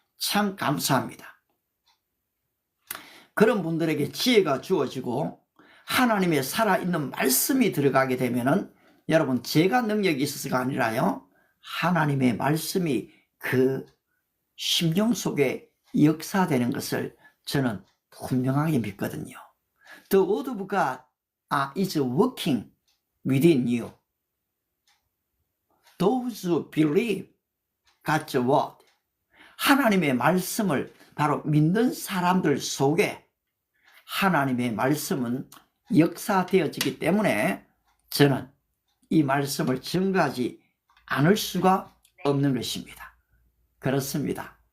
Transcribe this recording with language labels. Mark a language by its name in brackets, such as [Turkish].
[Korean] 참 감사합니다. 그런 분들에게 지혜가 주어지고 하나님의 살아있는 말씀이 들어가게 되면은 여러분 제가 능력이 있어서가 아니라요 하나님의 말씀이 그 심령 속에 역사되는 것을 저는 분명하게 믿거든요. [English] The word of God is working within you. Those who believe God's word. [Korean] 하나님의 말씀을 바로 믿는 사람들 속에 하나님의 말씀은 역사되어지기 때문에 저는 이 말씀을 증거하지 않을 수가 없는 것입니다. 그렇습니다.